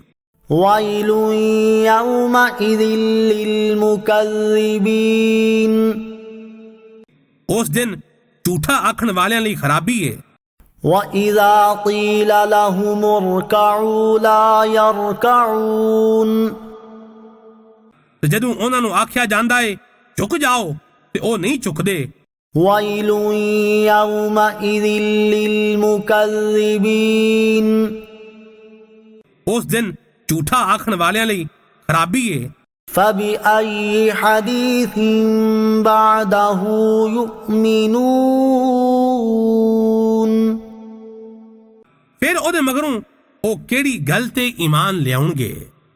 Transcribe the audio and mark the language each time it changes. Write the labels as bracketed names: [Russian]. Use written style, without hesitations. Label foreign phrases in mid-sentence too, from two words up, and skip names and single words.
[Arabic] ويل يومئذ للمكذبين [Punjabi] ਉਸ ਦਿਨ ਝੂਠਾ ਆਖਣ ਵਾਲਿਆਂ ਲਈ ਖਰਾਬੀ ਏ। [Arabic] وإذا قيل لهم اركعوا لا يركعون [Punjabi] ਤੇ ਜਦੋਂ ਉਹਨਾਂ ਨੂੰ ਆਖਿਆ ਜਾਂਦਾ ਏ ਝੁਕ ਜਾਓ ਤੇ ਉਹ ਨਹੀਂ ਝੁਕਦੇ। [Arabic] ويل يومئذ للمكذبين [Punjabi] ਉਸ ਦਿਨ ਝੂਠਾ ਆਖਣ ਵਾਲਿਆਂ ਲਈ ਖਰਾਬੀ ਏ। [Arabic] فبأي حديث بعده يؤمنون [Punjabi] ਫਿਰ ਉਹਦੇ ਮਗਰੋਂ ਉਹ ਕਿਹੜੀ ਗੱਲ ਤੇ ਈਮਾਨ ਲਿਆਉਣਗੇ।